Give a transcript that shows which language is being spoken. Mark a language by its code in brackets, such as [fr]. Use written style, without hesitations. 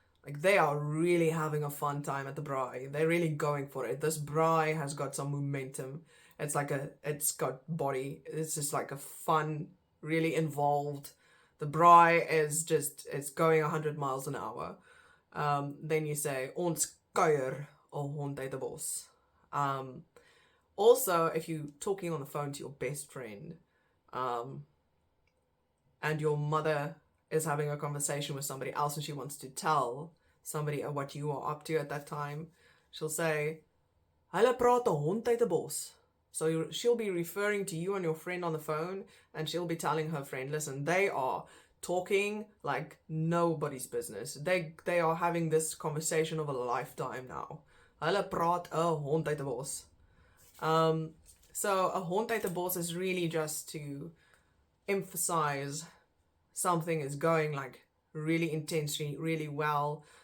[en] Like, they are really having a fun time at the braai. They're really going for it. This braai has got some momentum. It's got body. It's just like a fun, really involved. The braai it's going 100 miles an hour. Then you say, [af] ons kuier 'n hond uit 'n bos. [en] Also, if you're talking on the phone to your best friend, and your mother is having a conversation with somebody else and she wants to tell somebody what you are up to at that time, she'll say, [af] hulle praat 'n hond uit 'n bos. [en] So she'll be referring to you and your friend on the phone, and she'll be telling her friend, listen, they are talking like nobody's business. They are having this conversation of a lifetime now. [af] Hulle praat 'n hond uit 'n bos. [en] So [af] 'n hond uit 'n bos [en] is really just to emphasize something is going like really intensely, really well.